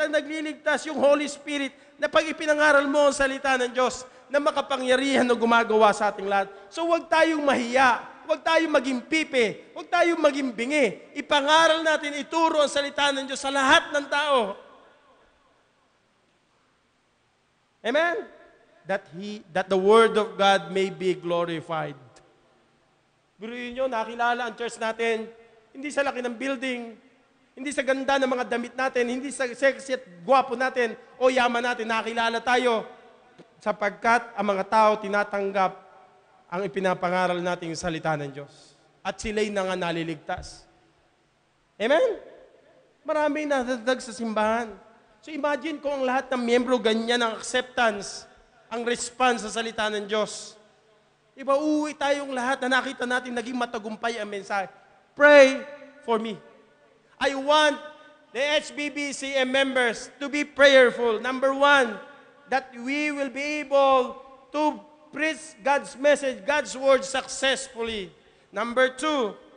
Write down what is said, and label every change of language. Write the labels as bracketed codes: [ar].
[tl] Ang nagliligtas yung Holy Spirit na pag ipinangaral mo ang salita ng Diyos na makapangyarihan na gumagawa sa ating lahat. So huwag tayong mahiya, huwag tayong maging pipe, huwag tayong maging bingi. Ipangaral natin, ituro ang salita ng Diyos sa lahat ng tao. Amen? [en] That the Word of God may be glorified. [tl] Biruin nyo, nakilala ang church natin, hindi sa laki ng building, hindi sa ganda ng mga damit natin, hindi sa sexy at gwapo natin, o yaman natin, nakilala tayo, sapagkat ang mga tao tinatanggap ang ipinapangaral nating salita ng Diyos. At sila'y nga naliligtas. Amen? Maraming nadadag sa simbahan. So imagine kung ang lahat ng miyembro ganyan ang acceptance, ang response sa salita ng Diyos. Diba, uuwi tayong lahat na nakita natin naging matagumpay ang mensahe. [en] Pray for me. I want the HBBCM members to be prayerful. Number one, that we will be able to preach God's message, God's word successfully. Number two,